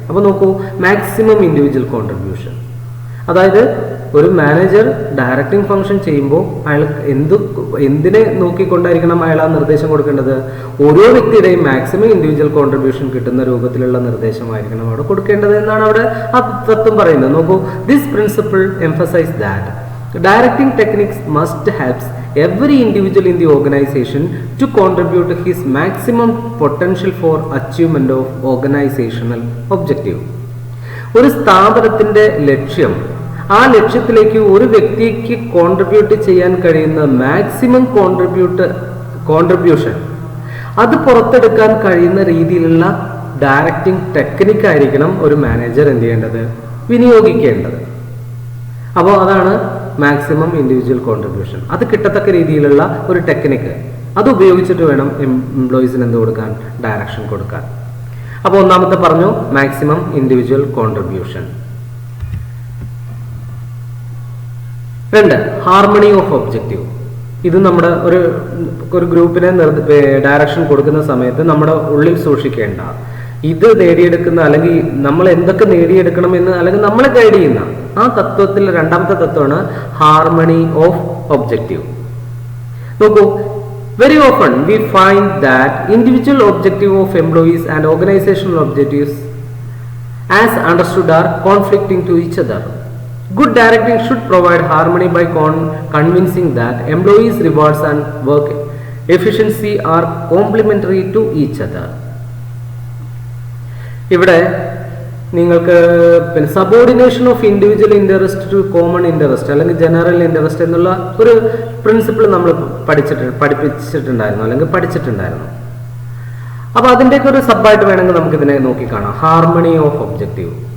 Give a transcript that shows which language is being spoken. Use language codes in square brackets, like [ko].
[ml] അപ്പോൾ നോക്കൂ, maximum individual contribution. അതായത് ഒരു മാനേജർ ഡയറക്റ്റിംഗ് ഫംഗ്ഷൻ ചെയ്യുമ്പോൾ അയാൾ എന്തിനെ നോക്കിക്കൊണ്ടായിരിക്കണം അയാൾ ആ നിർദ്ദേശം കൊടുക്കേണ്ടത്? ഓരോ വ്യക്തിയുടെയും മാക്സിമം ഇൻഡിവിജ്വൽ കോൺട്രിബ്യൂഷൻ കിട്ടുന്ന രൂപത്തിലുള്ള നിർദ്ദേശമായിരിക്കണം അവിടെ കൊടുക്കേണ്ടത് എന്നാണ് അവിടെ ആ തത്വം പറയുന്നത്. നോക്കൂ, [en] This principle emphasise that directing techniques must help every individual in the organization to contribute his maximum potential for achievement of organizational objective. [ml] ഒരു സ്ഥാപനത്തിന്റെ ലക്ഷ്യം, ആ ലക്ഷ്യത്തിലേക്ക് ഒരു വ്യക്തിക്ക് കോൺട്രിബ്യൂട്ട് ചെയ്യാൻ കഴിയുന്ന മാക്സിമം കോൺട്രിബ്യൂഷൻ അത് പുറത്തെടുക്കാൻ കഴിയുന്ന രീതിയിലുള്ള ഡയറക്റ്റിംഗ് ടെക്നിക്ക് ആയിരിക്കണം ഒരു മാനേജർ എന്ത് ചെയ്യേണ്ടത്, വിനിയോഗിക്കേണ്ടത്. അപ്പോൾ അതാണ് മാക്സിമം ഇൻഡിവിജ്വൽ കോൺട്രിബ്യൂഷൻ. അത് കിട്ടത്തക്ക രീതിയിലുള്ള ഒരു ടെക്നിക്ക്, അത് ഉപയോഗിച്ചിട്ട് വേണം എംപ്ലോയീസിന് എന്ത് കൊടുക്കാൻ, ഡയറക്ഷൻ കൊടുക്കാൻ. അപ്പോൾ ഒന്നാമത്തെ പറഞ്ഞു maximum individual contribution. 2, harmony of objective. ഇത് നമ്മുടെ ഒരു ഗ്രൂപ്പിനെ ഡയറക്ഷൻ കൊടുക്കുന്ന സമയത്ത് നമ്മുടെ ഉള്ളിൽ സൂക്ഷിക്കേണ്ട, ഇത് നേടിയെടുക്കുന്ന അല്ലെങ്കിൽ നമ്മൾ എന്തൊക്കെ നേടിയെടുക്കണമെന്ന് അല്ലെങ്കിൽ നമ്മളെ ഗൈഡ് ചെയ്യുന്ന ആ തത്വത്തിൽ 2ാമത്തെ തത്വമാണ് ഹാർമണി ഓഫ് ഒബ്ജക്റ്റീവ്. നോക്കൂ, [en] Very often we find that individual objective of employees and organisational objectives as understood are conflicting to each other. Good directing should provide harmony by convincing that employees' rewards and work efficiency are complementary to each other. [ml] ഇവിടെ നിങ്ങൾക്ക് പിന്നെ [en] subordination of individual interest to common interest [ml] അല്ലെങ്കിൽ general interest എന്നുള്ള ഒരു principle നമ്മൾ പഠിപ്പിച്ചിട്ടുണ്ടായിരുന്നു അല്ലെങ്കിൽ പഠിച്ചിട്ടുണ്ടായിരുന്നു. അപ്പോൾ അതിൻ്റെയൊക്കെ ഒരു സബായിട്ട് വേണമെങ്കിൽ നമുക്ക് ഇതിനെ നോക്കിക്കാണാം. Harmony of objective.